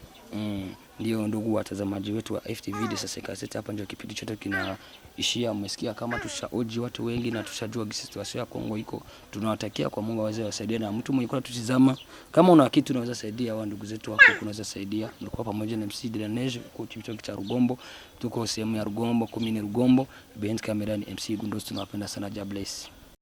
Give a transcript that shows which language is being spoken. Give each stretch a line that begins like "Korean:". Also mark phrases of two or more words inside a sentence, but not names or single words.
Swahili: Ndio ndugu watazamaji wetu wa FTV sasa kaseti, hapa ndio kipindi chote kinaishia. Umesikia kama tushaoji watu wengi na tushajua situation ya Kongo iko. Tunawatakia kwa Mungu aweze wasaidia, na mtu mwenye kwa tutizama kama una kitu unaweza saidia au ndugu zetu wako unaweza saidia. Ndio pamoja na MC de la Neige kwa kipindi cha Rugombo. Tuko sehemu ya Rugombo, komini Rugombo.
English: Behind camera
Swahili: ni MC Gundos, tunawapenda sana.
English: God bless.